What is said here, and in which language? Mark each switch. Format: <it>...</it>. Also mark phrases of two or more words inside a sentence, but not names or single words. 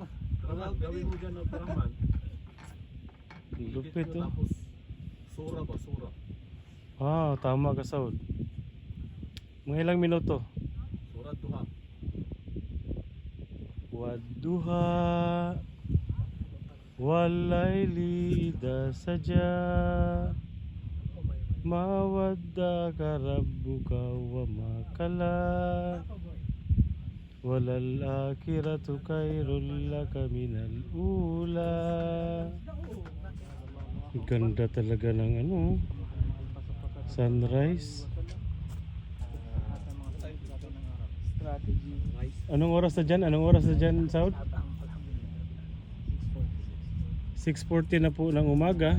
<tl>Gawin mo dyan ng Brahman. Lupit oh. Tapos, sura ba? Sura. Ah, tama ka Saud. Mga ilang minuto? Sura duha.</tl> <ar>والضحى والليل إذا سجى ما ودعك ربك وما قلى وللآخرة خير لك من الأولى.</ar> <tl>Ganda talaga ng ano, sunrise. Anong oras na dyan? Saud? 6:40 na po ng umaga.</tl>